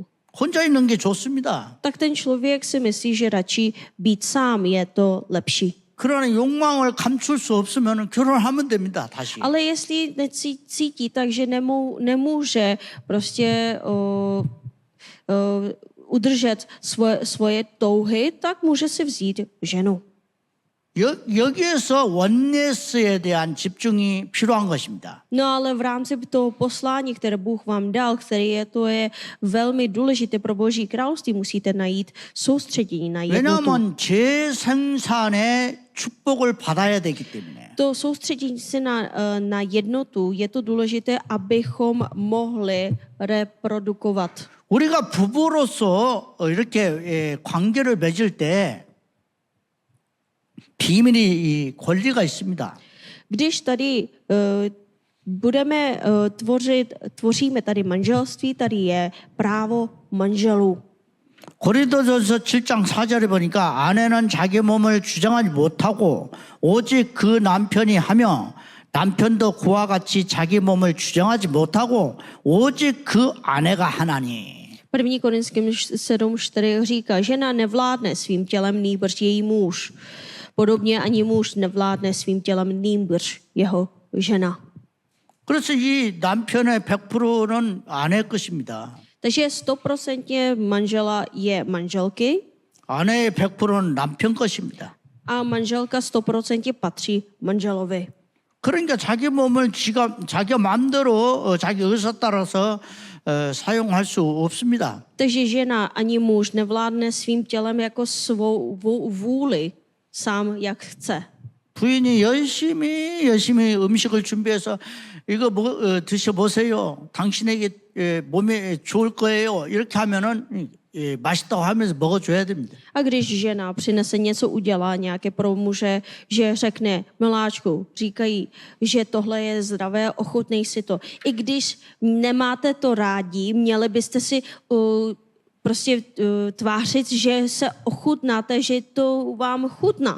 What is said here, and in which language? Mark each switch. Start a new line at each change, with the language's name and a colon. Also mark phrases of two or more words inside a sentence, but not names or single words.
Korean: 혼자 있는 게 좋습니다.
Czech: Tak ten člověk si myslí, že radši být sám je to lepší.
Korean: 그러나 욕망을 감출 수 없으면 결혼하면 됩니다. 다시.
Czech: Ale jestli cítí tak, že nemůže prostě udržet svoje touhy, tak může si vzít ženu.
Korean: 여기에서 원네스에 대한 집중이 필요한 것입니다.
Czech: No ale v rámci toho poslání, které Bůh vám dal, to je velmi důležité pro Boží království, musíte najít soustředění na jednotu.
Korean: 왜냐하면 재생산의 축복을 받아야 되기 때문에.
Czech: To soustředění se na jednotu je to důležité, abychom mohli reprodukovat.
Korean: 우리가 부부로서 이렇게 관계를 맺을 때 비밀이 이 권리가 있습니다.
Czech: Když tady tvoříme tady manželství, tady je právo manželů.
Korean: 고린도전서 7장 4절에 보니까 아내는 자기 몸을 주장하지 못하고 오직 그 남편이 하며 남편도 그와 같이 자기 몸을 주장하지 못하고 오직 그 아내가 하나니.
Czech: 1. Korinským 7:4 říká, žena nevládne svým tělem, nýbrž její muž. Podobně ani muž nevládne svým tělem, nýbrž jeho žena.
Korean: 그래서 이 남편의 100%는 아내 것입니다.
Czech: Takže 100% manžela je manželky
Korean: 아내의 100%는 남편 것입니다.
Czech: a manželka 100% patří manželovi.
Korean: 그러니까 자기 몸을 자기가 마음대로 자기 의사 따라서 사용할 수 없습니다.
Czech: Takže žena ani muž nevládne svým tělem jako svou vůli, sám jak chce.
Korean: 부인이 열심히 음식을 준비해서 이거 드셔보세요. 당신에게 몸에 좋을 거예요. 이렇게 하면은 맛있다고 하면서 먹어줘야 됩니다.
Czech: A když žena přinese něco, udělá nějaké pro muže, že řekne, miláčku, říkají, že tohle je zdravé, ochutnej si to. I když nemáte to rádi, měli byste si tvářit, že se ochutnáte, že to vám chutná.